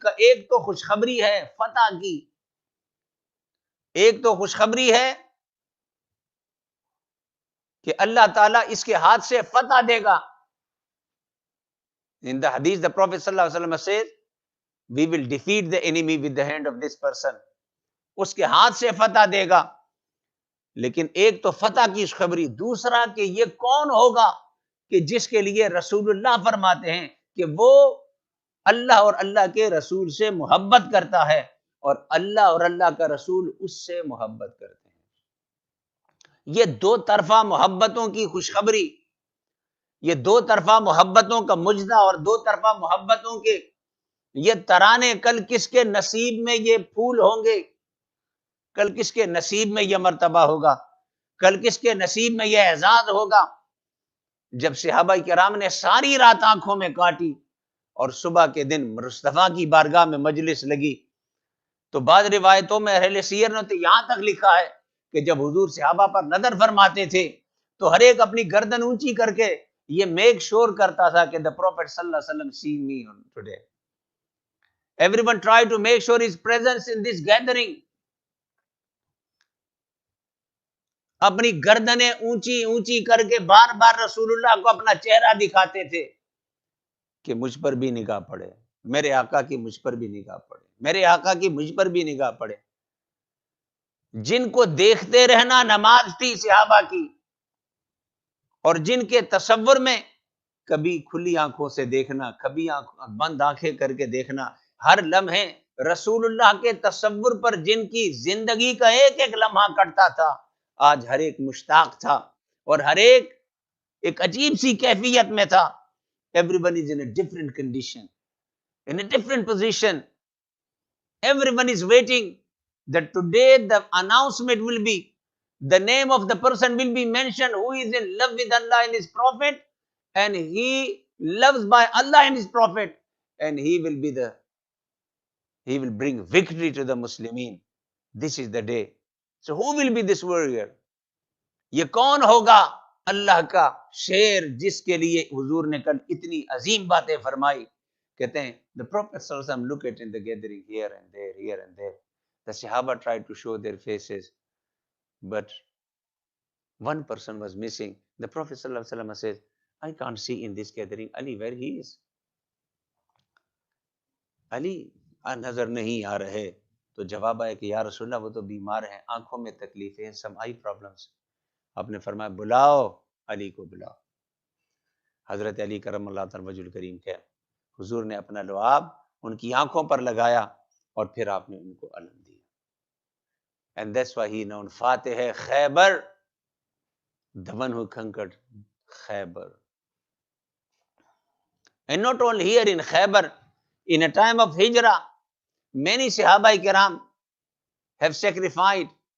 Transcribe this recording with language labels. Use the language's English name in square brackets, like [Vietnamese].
[Urdu] ایک تو خوشخبری ہے فتح کی, ایک تو خوشخبری ہے کہ اللہ تعالیٰ اس کے ہاتھ سے فتح دے گا. [English] In the hadith, the Prophet ﷺ says, we will defeat the enemy with the hand of this person. [Urdu] اس کے ہاتھ سے فتح دے گا. لیکن ایک تو فتح کی خوشخبری, دوسرا کہ یہ کون ہوگا کہ جس کے لیے رسول اللہ فرماتے ہیں کہ وہ اللہ اور اللہ کے رسول سے محبت کرتا ہے, اور اللہ اور اللہ کا رسول اس سے محبت کرتے ہیں. یہ دو طرفہ محبتوں کی خوشخبری, یہ دو طرفہ محبتوں کا مجدہ اور دو طرفہ محبتوں کے یہ ترانے, کل کس کے نصیب میں یہ پھول ہوں گے, کل کس کے نصیب میں یہ مرتبہ ہوگا, کل کس کے نصیب میں یہ اعزاز ہوگا. جب صحابہ کرام نے ساری رات آنکھوں میں کاٹی اور صبح کے دن مصطفیٰ کی بارگاہ میں مجلس لگی, تو بعض روایتوں میں اہل سیر نے تو یہاں تک لکھا ہے کہ جب حضور صحابہ پر نظر فرماتے تھے تو ہر ایک اپنی گردن اونچی کر کے یہ [English] make sure [Urdu] کرتا تھا کہ [English] the Prophet صلی اللہ علیہ وسلم see me today. Everyone tried to make sure his presence in this gathering. [Urdu] اپنی گردنیں اونچی اونچی کر کے بار بار رسول اللہ کو اپنا چہرہ دکھاتے تھے کہ مجھ پر بھی نگاہ پڑے, میرے آقا کی مجھ پر بھی نگاہ پڑے, میرے آقا کی مجھ پر بھی نگاہ پڑے. جن کو دیکھتے رہنا نماز تھی صحابہ کی, اور جن کے تصور میں کبھی کھلی آنکھوں سے دیکھنا, کبھی بند آنکھیں کر کے دیکھنا, ہر لمحے رسول اللہ کے تصور پر جن کی زندگی کا ایک ایک لمحہ کٹتا تھا, آج ہر ایک مشتاق تھا اور ہر ایک عجیب سی کیفیت میں تھا. [English] Everyone is in a different condition, in a different position. Everyone is waiting that today the announcement will be, the name of the person will be mentioned who is in love with Allah and His Prophet, and he loves by Allah and His Prophet, and he will bring victory to the Muslimin. This is the day. So who will be this warrior? [Urdu] یہ کون ہوگا اللہ کا شیر جس کے لیے حضور نے کل اتنی عظیم باتیں فرمائی. کہتے ہیں [English] the Prophet صلی اللہ علیہ وسلم look at in the gathering here and there, here and there. The Sahaba tried to show their faces, but one person was missing. The Prophet صلی اللہ علیہ وسلم says, I can't see in this gathering Ali, where he is. [Urdu] علی نظر نہیں آ رہے. تو جواب آیا کہ یا رسول اللہ وہ تو بیمار ہیں, آنکھوں میں تکلیفیں, [English] some eye problems. [Urdu] آپ نے فرمایا بلاؤ علی کو, بلاؤ. حضرت علی کرم اللہ تعالی وجہ الکریم کے حضور نے اپنا لعاب ان کی آنکھوں پر لگایا اور پھر آپ نے ان کو علم دیا. [English] And that's why he known Fatih Khaybar, the one who conquered Khaybar. And not only here in Khaybar, in a time of Hijrah, many Sahaba Kiram have sacrificed.